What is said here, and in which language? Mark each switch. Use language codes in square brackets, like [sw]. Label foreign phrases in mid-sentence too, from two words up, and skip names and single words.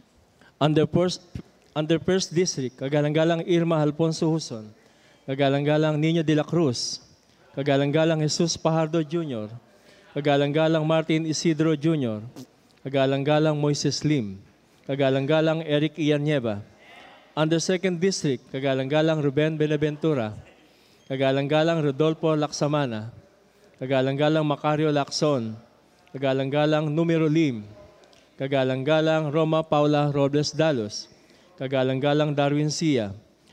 [en] Under First District, [tl] kagalang-galang Irma Alfonso Huson, kagalang-galang Nino de la Cruz, kagalang-galang Jesus Pajardo Jr., kagalang-galang Martin Isidro Jr., kagalang-galang Moises Lim, kagalang-galang Eric Ianieva. [en] Under Second District, [tl] kagalang-galang Ruben Benaventura, kagalang-galang Rodolfo Laksamana, kagalang-galang Macario Lacson, kagalang-galang Numero Lim, kagalang-galang Roma Paula Robles Dalos, kagalang-galang Darwin Sia.